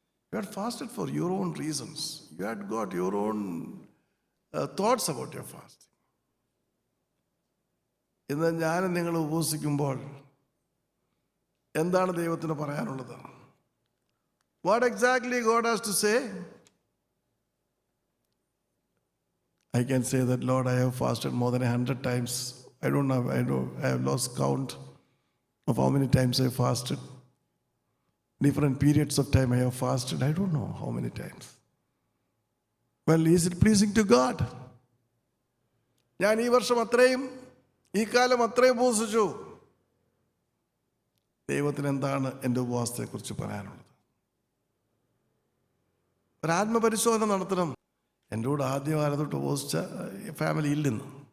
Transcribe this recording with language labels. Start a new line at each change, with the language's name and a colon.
English: You had fasted for your own reasons. You had got your own thoughts about your fasting.
Malayalam: ഇന്ന് ഞാനും നിങ്ങൾ ഉപവസിക്കുമ്പോൾ എന്താണ് ദൈവത്തിന് പറയാനുള്ളത്?
English: What exactly God has to say? I can say that, Lord, I have fasted more than 100 times. I have lost count of how many times I fasted. Different periods of time I have fasted. I don't know how many times. Well, is it pleasing to God?
Malayalam: ഞാൻ ഈ വർഷം അത്രയും, ഈ കാലം അത്രയും ഉപവസിച്ചു. ദൈവത്തിന് എന്താണ് എൻ്റെ ഉപവാസത്തെക്കുറിച്ച് പറയാനുള്ളത്? ഒരാത്മപരിശോധന നടത്തണം. എൻ്റെ കൂടെ ആദ്യകാലം തൊട്ട് ഉപവസിച്ച ഫാമിലി ഇല്ലെന്ന്.